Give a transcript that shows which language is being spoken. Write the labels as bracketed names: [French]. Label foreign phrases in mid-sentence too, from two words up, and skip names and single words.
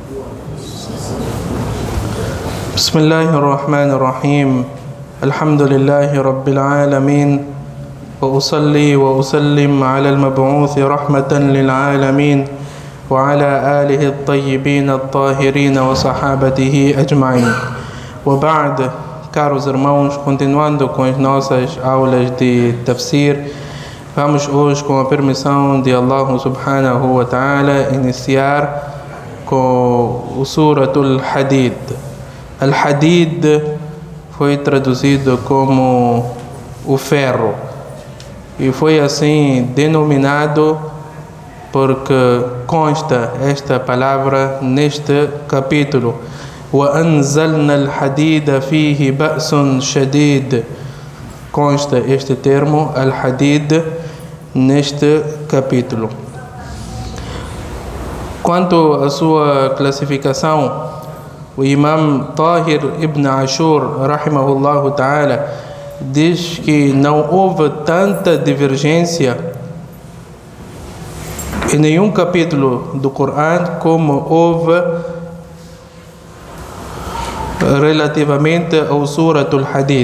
[Arabic] بسم الله الرحمن الرحيم. الحمد لله رب العالمين، وأصلي وأسلم على المبعوث رحمة للعالمين وعلى آله الطيبين الطاهرين وصحابته أجمعين. وبعد, [Portuguese] caros irmãos, continuando com as nossas aulas de tafsir, vamos hoje, com a permissão de Allah [Arabic] سبحانه وتعالى, [Portuguese] iniciar com o Suratul Hadid. Al-Hadid foi traduzido como o ferro e foi assim denominado porque consta esta palavra neste capítulo. [Arabic] وَأَنزَلْنَا الْحَدِيدَ فِيهِ بَأْسٌ شَدِيدٌ. [Portuguese] Consta este termo, Al-Hadid, neste capítulo. Quanto à sua classificação, o Imam Tahir ibn Ashur, [Arabic] رحمه الله تعالى, [Portuguese] diz que não houve tanta divergência em nenhum capítulo do Corão como houve relativamente ao Suratul Hadid.